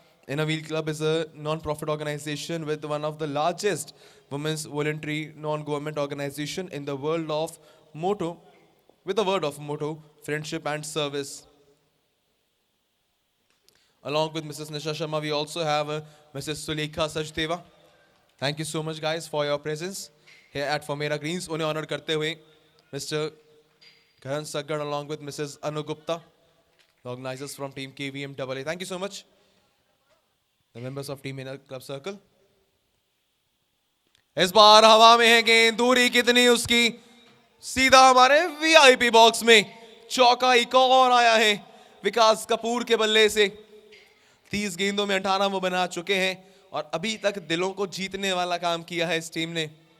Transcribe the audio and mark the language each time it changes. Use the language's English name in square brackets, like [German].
[English] In a Wheel Club is a non-profit organization with one of the largest women's voluntary non-government organization in the world of motto, with the word of motto, friendship and service. Along with Mrs. Nisha Sharma, we also have Mrs. Sulekha Sachdeva. Thank you so much, guys, for your presence here at Formera Greens. [Hindi] उन्हें honor करते हुए Mr. [English] Karan Saggar along with Mrs. Anu Gupta, the organizers from Team KVM AA. Thank you so much. The members of Team Inner Club Circle. [Hindi] इस बार हवा में है गेंद, दूरी कितनी उसकी, सीधा हमारे वीआईपी बॉक्स में। चौका एक और आया है विकास कपूर के बल्ले से। 30 गेंदों में 18 वो बना चुके हैं और अभी तक दिलों को जीतने वाला काम किया है इस टीम ने।